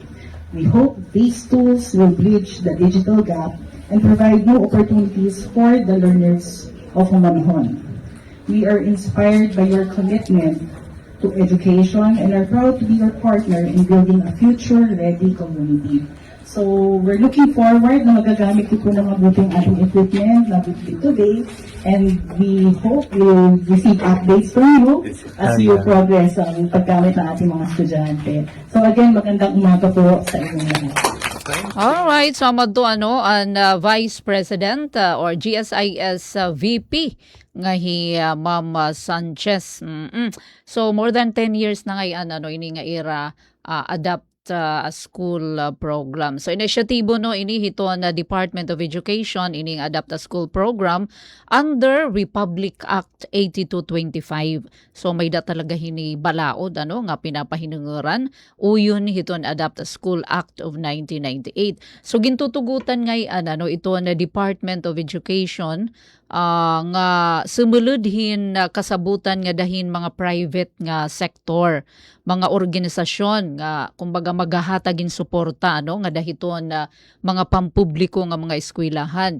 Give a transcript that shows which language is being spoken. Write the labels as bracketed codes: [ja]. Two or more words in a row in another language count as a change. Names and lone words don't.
[en] We hope these tools will bridge the digital gap and provide new opportunities for the learners of Humonhon. We are inspired by your commitment to education and are proud to be your partner in building a future-ready community. So, we're looking forward [tl] na magagamit ko po ng mabuting ating [en] equipment [tl] na bibili [en] today, and we hope you'll receive updates from you as you progress [tl] ang paggamit ng ating mga estudyante. So again, magandang umaga po sa inyong lahat. [war] Alright, so amad to ang Vice President or GSIS VP nga Ma'am Sanchez. [en] So more than 10 years [war] na ngayon ini nga [en] era adapt a school program. [war] So inisyatibo ini hito na Department of Education ining [en] adapt a school program under Republic Act [war] 8225. So may da talaga hini balaod nga pinapahinunguran uyon hiton Adapt a School Act of 1998. So gintutugutan ngayon ito na Department of Education nga sumuludhin kasabutan nga dahin mga private nga sektor, mga organisasyon nga kumbaga magahatagin suporta nga dahiton mga pampubliko nga mga eskwelahan.